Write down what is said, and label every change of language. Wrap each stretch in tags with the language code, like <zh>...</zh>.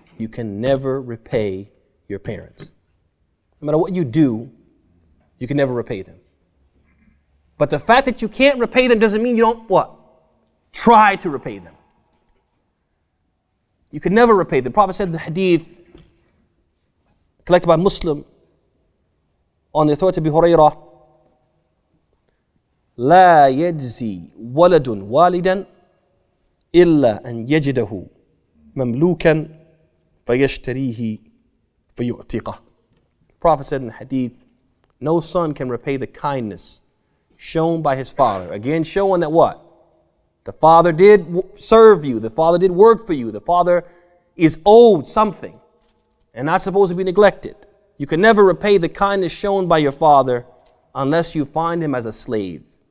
<en>You can never repay your parents. No matter what you do, you can never repay them. But the fact that you can't repay them doesn't mean you don't what? Try to repay them. You can never repay them. The Prophet said in the hadith, collected by Muslim, on the authority of Abu Hurairah,</en> <ar>لا يجزي ولد والدا إلا أن يجده مملوكا فيشتريه فيعتقه.</ar> <en>The Prophet said in the hadith, no son can repay the kindness shown by his father. Again, showing that what? The father did serve you. The father did work for you. The father is owed something and not supposed to be neglected. You can never repay the kindness shown by your father unless you find him as a slave.</en>